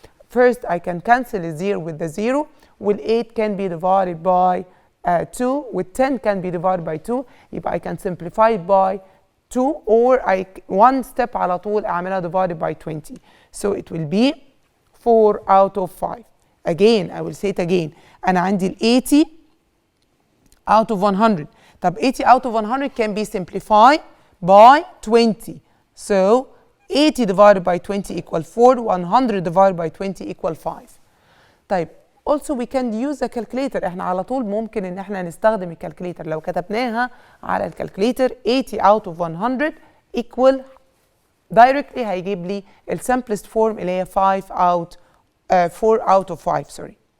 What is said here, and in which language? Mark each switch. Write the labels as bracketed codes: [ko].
[en] First I can cancel the 0 with the 0. وال 8 can be divided by 2. وال 10 can be divided by 2. يبقى I can simplify it by 2 or one step [ar] على طول أعملها [en] divided by 20. So it will be 4 out of 5. Again, I will say it again. [ar] أنا عندي ال 80 out of 100. [en] طب 80 out of 100 can be simplified by 20. So 80 divided by 20 equal 4. 100 divided by 20 equal 5. طيب also we can use a calculator. [ar] احنا على طول ممكن ان احنا نستخدم الكالكوليتر. لو كتبناها على الكالكوليتر 80 [en] out of 100 equal directly [ar] هيجيب لي ال simplest form اللي هي 4 out of 5 sorry.